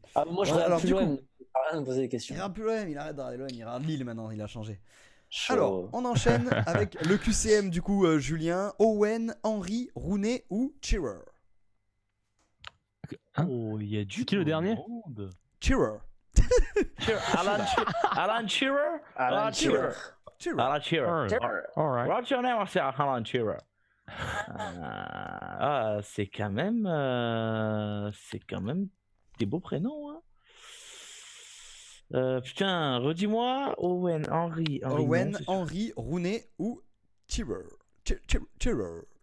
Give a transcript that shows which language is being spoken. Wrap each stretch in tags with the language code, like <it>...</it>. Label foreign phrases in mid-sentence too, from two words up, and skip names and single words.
<fr>moi, je Ouais, alors, regarde plus du l'OM. Rien de poser des questions. Il regarde plus l'OM, il arrête de regarder l'OM, il regarde Lille maintenant, il a changé. Chaud. Alors, on enchaîne avec le QCM du coup, Julien, Owen, Henry, Rooney ou Shearer. Oh, il y a du. C'est qui le dernier? monde. Shearer. Alan Shearer? Alan Shearer. Shearer. Alan Shearer. Shearer.</fr> <en>Alright. What's your name?</en> <fr>C'est Alan Shearer. C'est quand même des beaux prénoms, hein. Putain, redis-moi Owen, Henry, Owen, non, c'est sûr. Henry, Rooney ou Shearer. Shearer.</fr>